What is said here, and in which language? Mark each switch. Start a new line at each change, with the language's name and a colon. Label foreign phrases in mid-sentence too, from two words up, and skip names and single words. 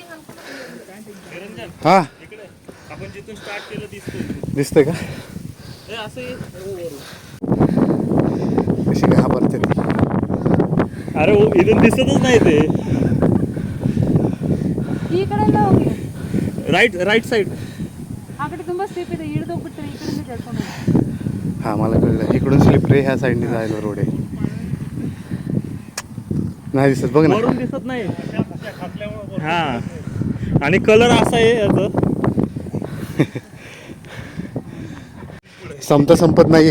Marathi: हा आपण जिथून स्टार्ट केलं दिसतोय. दिसतंय का. कशी घाबरते ती. अरे इथून दिसतच नाही ते.
Kannada: ಈ ಕಡೆಯಿಂದ ಹೋಗಿ
English: right side.
Kannada: ಆ ಕಡೆ ತುಂಬಾ ಸ್ಟೆಪ್ ಇದೆ ಇಳಿದು ಹೋಗ್ಬಿಡ್ತಾರೆ ಈ ಕಡೆಯಿಂದ ಕೇಳ್ಕೊಂಡು ಹೋಗಿ.
Marathi: हा मला कळलं इकडून स्लिप रे ह्या साईडने जायला रोड आहे. नाही दिसत बघ ना. वरून दिसत नाही. हा आणि कलर असा आहे याचं. संपत नाही.